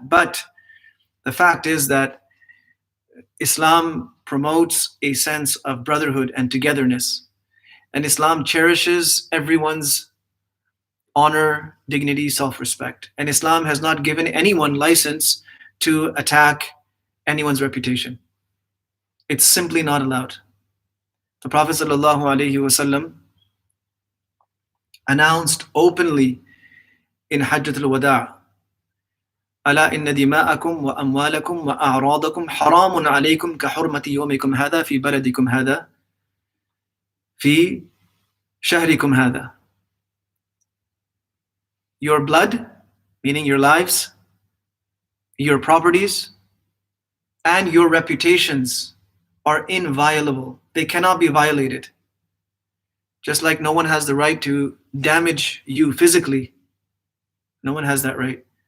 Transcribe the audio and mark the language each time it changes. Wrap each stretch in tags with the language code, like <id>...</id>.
<en>But the fact is that Islam promotes a sense of brotherhood and togetherness. And Islam cherishes everyone's honor, dignity, self-respect. And Islam has not given anyone license to attack anyone's reputation. It's simply not allowed. The Prophet ﷺ announced openly in Hajjatul Wada',</en> <ar>ألا إن دماءكم وأموالكم وأعراضكم حرام عليكم كحرمة يومكم هذا في بلدكم هذا في شهركم هذا.</ar> <en>Your blood, meaning your lives, your properties, and your reputations are inviolable. They cannot be violated. Just like no one has the right to damage you physically. No one has that right.</en>